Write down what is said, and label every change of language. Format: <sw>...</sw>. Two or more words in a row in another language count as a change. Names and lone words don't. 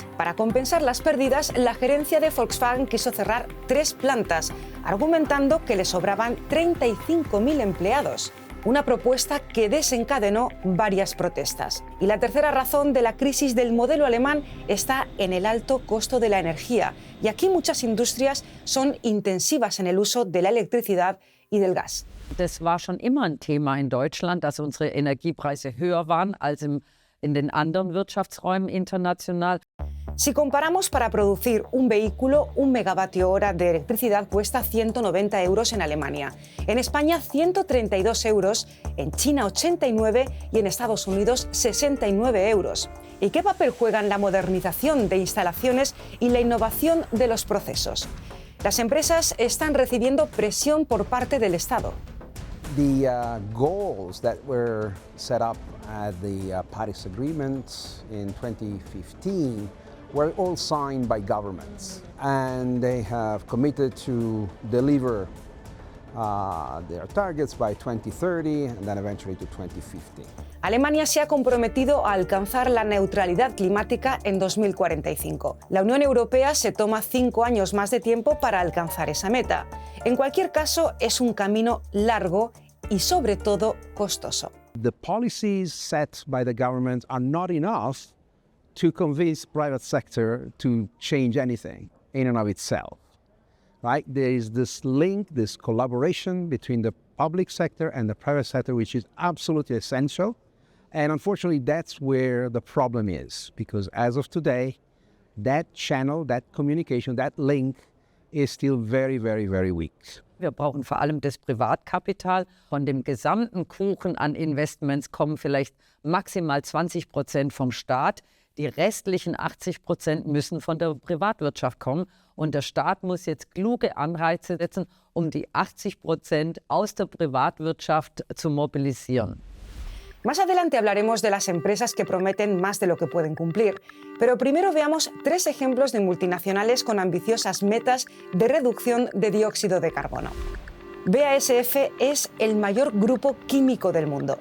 <es>Para compensar las pérdidas, la gerencia de Volkswagen quiso cerrar 3 plantas, argumentando que le sobraban 35.000 empleados. Una propuesta que desencadenó varias protestas. Y la tercera razón de la crisis del modelo alemán está en el alto costo de la energía. Y aquí muchas industrias son intensivas en el uso de la electricidad y del gas.</es> <de>Das war schon immer ein Thema in Deutschland, dass unsere Energiepreise höher waren als in den anderen Wirtschaftsräumen international.</de> <es>Si comparamos, para producir un vehículo, 1 megavatio hora de electricidad cuesta 190 euros en Alemania. En España, 132 euros, en China, 89 y en Estados Unidos, 69 euros. ¿Y qué papel juegan la modernización de instalaciones y la innovación de los procesos? Las empresas están recibiendo presión por parte del Estado.</es> <en>The goals that were set up at the Paris Agreement in 2015 were all signed by governments, and they have committed to deliver their targets by 2030 and then eventually to 2050.</en> <es>Alemania se ha comprometido a alcanzar la neutralidad climática en 2045. La Unión Europea se toma 5 años más de tiempo para alcanzar esa meta. En cualquier caso, es un camino largo y sobre todo costoso.</es> <en>The policies set by the government are not enough to convince private sector to change anything in and of itself, right? There is this link, this collaboration between the public sector and the private sector, which is absolutely essential. And unfortunately, that's where the problem is, because as of today, that channel, that communication, that link is still very, very, very weak.</en> <de>Wir brauchen vor allem das Privatkapital. Von dem gesamten Kuchen an Investments kommen vielleicht maximal 20% vom Staat. Die restlichen 80% müssen von der Privatwirtschaft kommen. Und der Staat muss jetzt kluge Anreize setzen, um die 80% aus der Privatwirtschaft zu mobilisieren.</de> <es>Más adelante hablaremos de las empresas que prometen más de lo que pueden cumplir, pero primero veamos 3 ejemplos de multinacionales con ambiciosas metas de reducción de dióxido de carbono. BASF es el mayor grupo químico del mundo.</es>